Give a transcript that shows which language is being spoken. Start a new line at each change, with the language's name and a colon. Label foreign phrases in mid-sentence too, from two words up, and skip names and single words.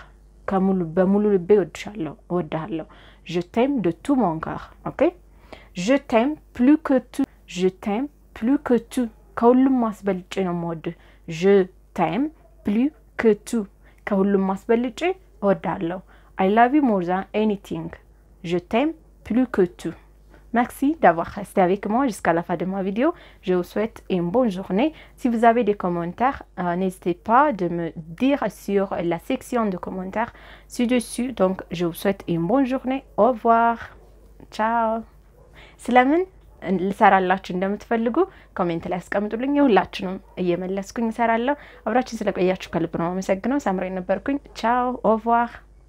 Amharic: በሙሉ ልቤ እወድሃለሁ
French: je t'aime de tout mon cœur okay je t'aime plus que tout je t'aime plus que tout
Amharic: ከሁሉም ማስበልጬ ነው የምወድህ
French: je t'aime plus que tout
Amharic: ከሁሉም ማስበልጬ እወዳለሁ
English: I love you more than anything
French: je t'aime plus que tout Merci d'avoir resté avec moi jusqu'à la fin de ma vidéo. Je vous souhaite une bonne journée. Si vous avez des commentaires, n'hésitez pas de me dire sur la section de commentaires ci-dessus. Donc, je vous souhaite une bonne journée. Au revoir. Ciao.
Amharic: ስለምን ልሰራላችሁ እንደምትፈልጉ ኮሜንት ላይ አስቀምጡልኝ ሁላችሁንም እየመለስኩኝ እሰራለሁ አብራችሁ ስለቆያችሁ ከልብ ነው አመሰግናለሁ ሳምራይ ነበርኩኝ ቻው ኦቭዋር